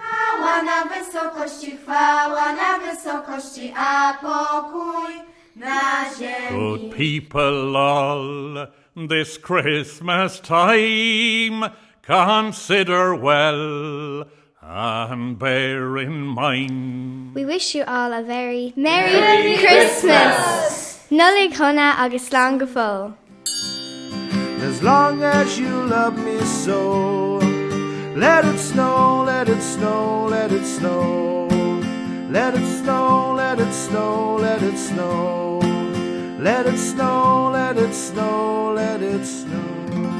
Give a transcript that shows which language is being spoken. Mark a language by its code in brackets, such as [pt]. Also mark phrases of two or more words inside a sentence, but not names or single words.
[en] Good people all, this Christmas time, consider well and bear in mind. We wish you all a very Merry Christmas! [ga] Nollaig Shona agus slán go fóill. [en] As long as you love me so, let it snow, let it snow, let it snow. Let it snow, let it snow, let it snow. Let it snow, let it snow, let it snow.